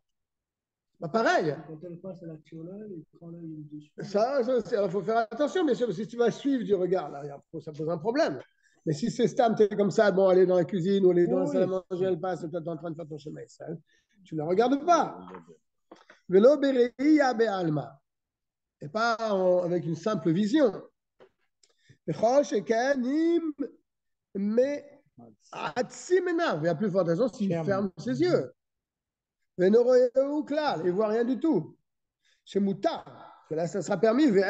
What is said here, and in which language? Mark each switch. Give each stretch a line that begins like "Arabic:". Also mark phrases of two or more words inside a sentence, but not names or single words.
French: Bah, pareil. Quand elle passe à la tiola, il prend l'œil dessus. Ça, il faut faire attention, bien sûr. Si tu vas suivre du regard, là, ça pose un problème. Mais si c'est Stam, tu es comme ça, bon, elle est dans la cuisine ou elle est dans la salle à manger, elle passe, tu es en train de faire ton chemin, tu ne la regardes pas.
Hebrew: ולא בראיה בעלמא.
French: Et pas avec une simple vision. Mais à plus forte raison s'il ferme ses yeux. Et ne voit rien du tout. Chez Mouta, que là ça sera permis.